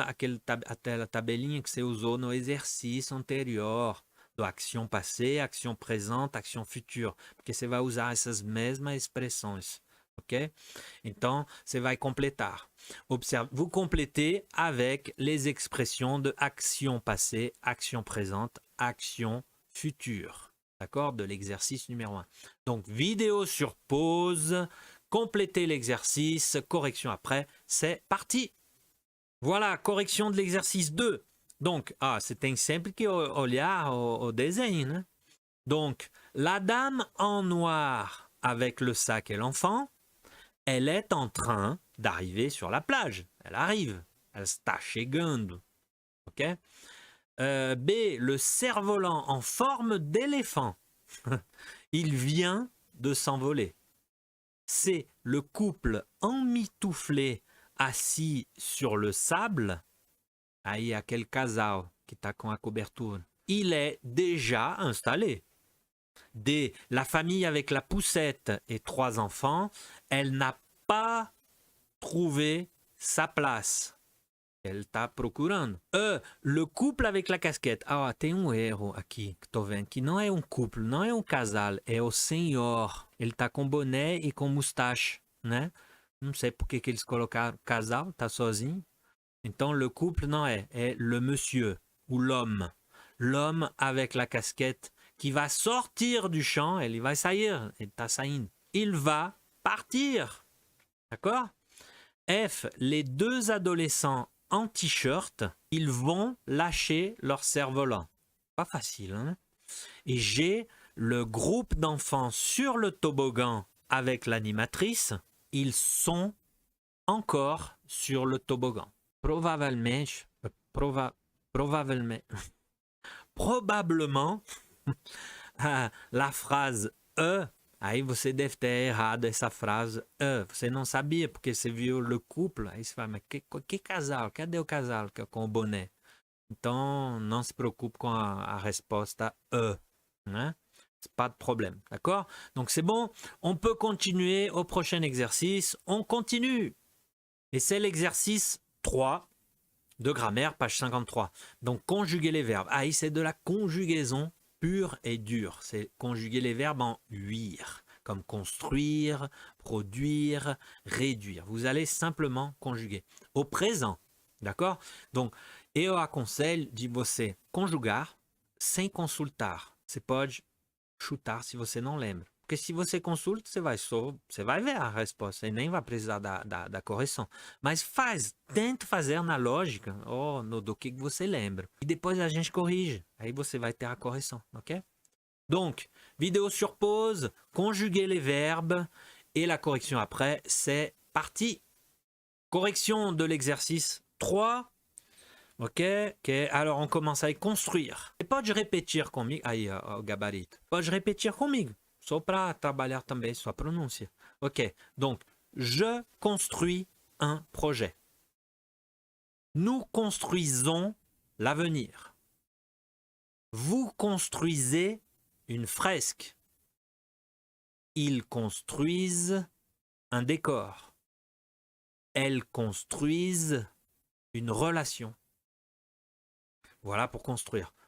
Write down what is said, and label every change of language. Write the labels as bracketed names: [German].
[Portuguese] Aquela tabelinha que você usou no exercício anterior. [French] Do action passée, action présente, action future. [Portuguese] Porque você vai usar essas mesmas expressões. Ok? Então, você vai completar. [French] Vous complétez avec les expressions de action passée, action présente, action future. D'accord? De l'exercice numéro 1. Donc, vidéo sur pause. Complétez l'exercice, correction après, c'est parti. Voilà, correction de l'exercice 2. [Portuguese] Donc, você tem sempre que olhar o desenho, né? [French] Donc, la dame en noir avec le sac et l'enfant, elle est en train d'arriver sur la plage. Elle arrive, elle [Portuguese] está chegando. [French] Ok? B, le cerf-volant en forme d'éléphant. Il vient de s'envoler. C'est le couple emmitouflé assis sur le sable. [Portuguese] Aí aquele casal que está com a cobertura. [French] Il est déjà installé. [Portuguese] D. [French] La famille avec la poussette et 3 enfants. Elle n'a pas trouvé sa place. Elle [Portuguese] está procurando. [French] E. Le couple avec la casquette. [Portuguese] Ah, tem erro aqui que estou vendo. Que não é couple, não é casal. É o senhor. Ele está com boné e com moustache, né? Não sei por que eles colocaram casal, tá sozinho. Então, le couple não é [French] le monsieur ou l'homme. L'homme avec la casquette qui va sortir du champ. [Portuguese] Ele vai sair. Ele está saindo. [French] Il va partir. D'accord? [Portuguese] F. [French] Les 2 adolescents en t-shirt, ils vont lâcher leur cerf-volant. Pas facile, hein? Et G, le groupe d'enfants sur le toboggan avec l'animatrice, ils sont encore sur le toboggan. Probablement, la phrase E [Portuguese] Aí você deve ter errado essa frase. Você não sabia porque você viu le couple. Aí você fala, mas que casal? Cadê o casal com o boné? Então, não se preocupe com a resposta né? [French] Pas de problème, d'accord? Donc c'est bon, on peut continuer au prochain exercice. On continue. Et c'est l'exercice 3 de grammaire, page 53. Donc conjuguer les verbes. Ah, c'est de la conjugaison pure et dure. C'est conjuguer les verbes en uire, comme construire, produire, réduire. Vous allez simplement conjuguer au présent, d'accord? [Portuguese] Donc, eu aconselho de você conjugar sem consultar. Você pode chutar se você não lembra. Porque se você consulta, você vai ver a resposta e nem vai precisar da correção. Mas tenta fazer na lógica do que você lembra. E depois a gente corrige. Aí você vai ter a correção, ok? [French] Donc, vidéo sur pause, conjuguer les verbes et la correction après, c'est parti. Correction de l'exercice 3. Ok? Alors on commence avec construire. [Portuguese] E pode repetir comigo. Aí, o gabarito. Pode repetir comigo. Só para trabalhar também sua pronúncia. Ok. [French] Donc, je construis un projet. Nous construisons l'avenir. Vous construisez une fresque. Ils construisent un décor. Elles construisent une relation. Voilà pour construire.